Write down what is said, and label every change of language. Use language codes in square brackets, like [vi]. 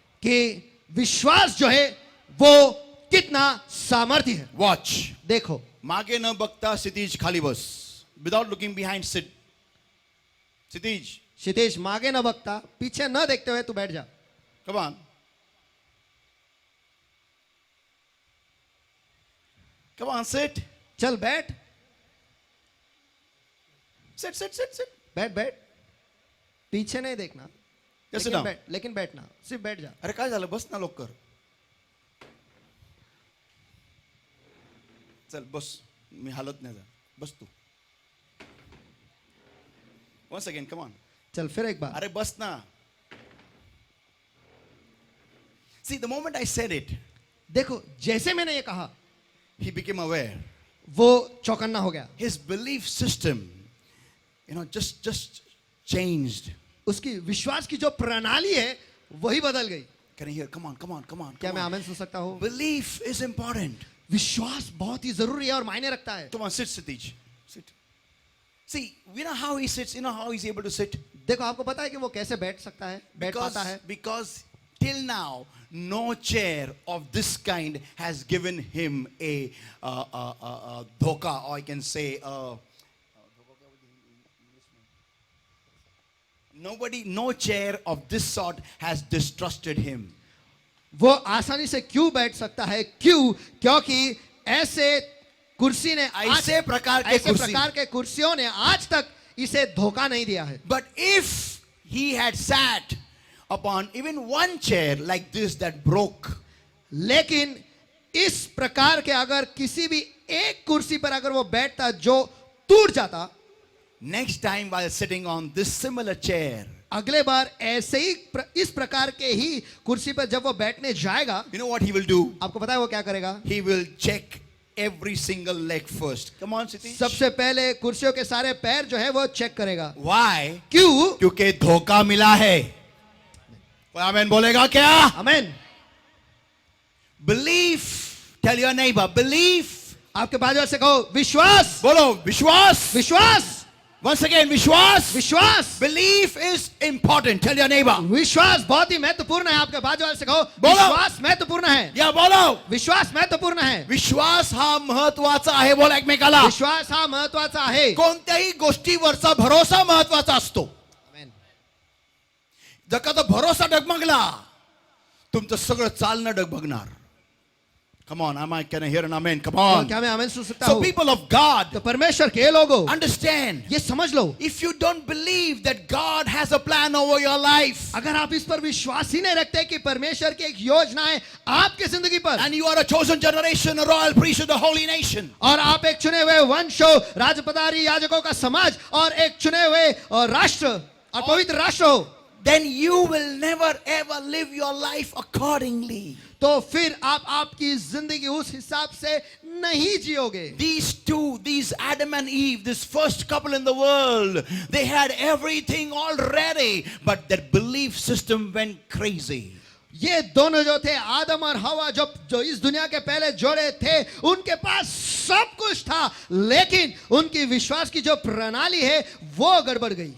[hi] कि विश्वास जो है वो कितना सामर्थ्य है. [en] Watch. [hi] देखो. [mr] मागे न बघता क्षितिज खाली बस. [en] Without looking behind, sit. Kshitij. [hi] क्षितिज [mr] मागे न बघता, [hi] पीछे न देखते हुए तू बैठ जा. [en] Come on. Come on, sit. [hi] चल बैठ. [en] Sit, sit, sit, sit. [hi] बैठ बैठ. पीछे नहीं देखना. [en] Just sit down. [hi] लेकिन बैठना. सिर्फ बैठ जा. [mr] अरे काय झालं, बस ना लवकर. चल बस, मी हालत नाही जा. बस तू. [en] Once again, come on. [hi] चल फिर एक बार. [mr] अरे बस ना. [en] See, the moment I said it, [hi] देखो जैसे मैंने ये कहा, [en] he became aware. [hi] वो चौकन्ना हो गया. [en] His belief system, just changed. [hi] उसकी विश्वास की जो प्रणाली है वही बदल गई. [en] Can you hear? Come on, come on, come on. [hi] क्या [en] Come [hi] मैं [en] on. [hi] आमेन सुन सकता हूँ? [en] Belief is important. [hi] विश्वास बहुत ही जरूरी है और मायने रखता है. [en] Come on, sit, Satish. Sit. See, you know how he sits? You know how he's able to sit? [hi] देखो आपको पता है कि वो कैसे बैठ सकता है, बैठ पाता है. [en] Because till now, no chair of this kind has given him a dhoka, or I can say, no chair of this sort has distrusted him. [hi] वो आसानी से क्यों बैठ सकता है? क्यों? क्योंकि ऐसे कुर्सी ने ऐसे प्रकार के कुर्सियों ने आज तक इसे धोखा नहीं दिया है. [en] But if he had sat upon even one chair like this that broke, [hi] लेकिन इस प्रकार के अगर किसी भी एक कुर्सी पर अगर वो बैठता जो टूट जाता, [en] next time while sitting on this similar chair, [hi] अगले बार ऐसे ही इस प्रकार के ही कुर्सी पर जब वो बैठने जाएगा, [en] you know what he will do? [hi] आपको पता है वो क्या करेगा? [en] He will check every single leg first. Come on, Satish. [hi] सबसे पहले कुर्सियों के सारे पैर जो है वो चेक करेगा. Why? क्यों? क्योंकि धोखा मिला है. कोई आमेन बोलेगा क्या? आमेन. [en] Belief. Tell your neighbor, belief. [hi] आपके बाजू से कहो विश्वास. बोलो विश्वास. विश्वास. [en] Once again, विश्वास. [hi] विश्वास. [en] Belief is important. Tell your neighbor. [hi] विश्वास बहुत ही महत्वपूर्ण है. आपके बाजू से कहो बोलो. विश्वास महत्वपूर्ण है. या बोलो. विश्वास महत्वपूर्ण है. [mr] विश्वास हा महत्वाचा आहे. बोल एकमेकाला. विश्वास हा महत्वाचा आहे. कोणत्याही गोष्टीवरचा भरोसा महत्वाचा असतो. आमेन. जर का तो भरोसा डगमगला, तुमचं सगळं चालणं डगमगणार. [en] Come on, can I hear an amen? Come on. [hi] क्या मैं आमेन सुन सकता [en] So [hi] हूँ? [en] people of God, [hi] तो परमेश्वर के लोगों, [en] understand. [hi] ये समझ लो. [en] If you don't believe that God has a plan over your life, [hi] अगर आप इस पर विश्वास ही नहीं रखते कि परमेश्वर की एक योजना है आपकी जिंदगी पर, [en] and you are a chosen generation, a royal priesthood, a holy nation, [hi] और आप एक चुने हुए वंश हो, राजपदारी याजकों का समाज और एक चुने हुए राष्ट्र और पवित्र राष्ट्र हो, [en] then you will never ever live your life accordingly. [hi] तो फिर आप आपकी जिंदगी उस हिसाब से नहीं जियोगे. [en] These Adam and Eve, this first couple in the world, they had everything already, but their belief system went crazy. [hi] ये दोनों जो थे आदम और हवा जो इस दुनिया के पहले जोड़े थे, उनके पास सब कुछ था, लेकिन उनकी विश्वास की जो प्रणाली है वो गड़बड़ गई.